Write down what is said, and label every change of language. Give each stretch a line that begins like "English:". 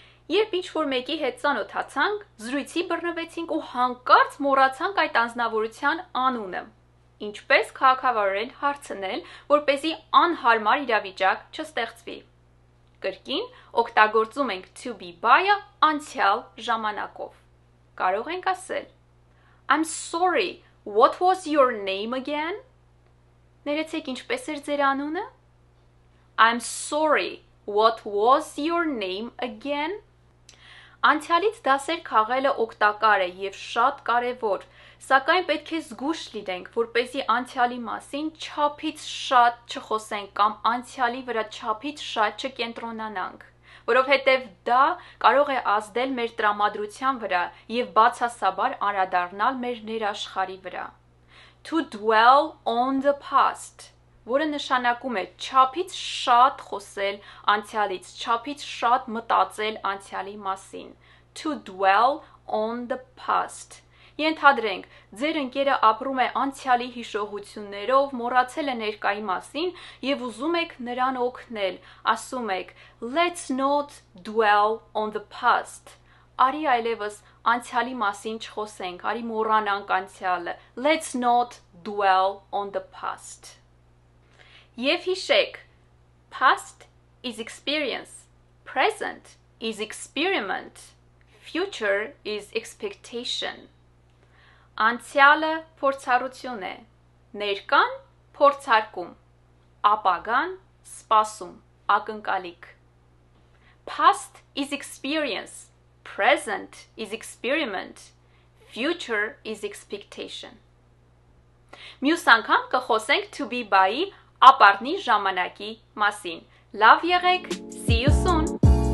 Armenian: Երբ ինչ-որ մեկի հետ ծանոթացանք, զրույցի բռնվեցինք ու հանկարծ մոռացանք այդ անձնավորության անունը. Ինչպես քաղաքավարորեն հարցնել, որպեսզի անհարմար իրավիճակ չստեղծվի. Կրկին օգտագործում ենք to be բայը անցյալ ժամանակով. Կարող ենք ասել
English: I'm sorry, what was your name again?
Armenian: Ներեցեք, ինչպես էր ձեր անունը?
English: I'm sorry, what was your name again?
Armenian: Անցյալից դասեր քաղելը օգտակար է և շատ կարևոր, սակայն պետք է զգույշ լինենք, որպեսզի անցյալի մասին չափից շատ չխոսենք կամ անցյալի վրա չափից շատ չկենտրոնանանք, որովհետև դա կարող է ազդել մեր տրամադրության վրա և բացասաբար անդրադառնալ մեր ներաշխարհի վրա.
English: To dwell on the past,
Armenian: որը նշանակում է չափից շատ խոսել անցյալից, չափից շատ մտածել անցյալի մասին.
English: To dwell on the past.
Armenian: Ենթադրենք, ձեր ընկերը ապրում է անցյալի հիշողություններով, մոռացել է ներկայի մասին և ուզում եք նրան օգնել, ասում եք
English: Let's not dwell on the past.
Armenian: Արի այլևս անցյալի մասին չխոսենք, արի մոռանանք անցյալը.
English: Let's not dwell on the past.
Armenian: Եվ հիշեք,
English: past is experience, present is experiment, future is expectation.
Armenian: Անցյալը փորձառություն է, ներկան փորձարկում, ապագան սպասում, ակնկալիք։
English: Past is experience, present is experiment, future is expectation։
Armenian: Մյուս անգամ կխոսենք to be by-ի ապառնի ժամանակի մասին։ Լավ եղեք,
English: see you soon։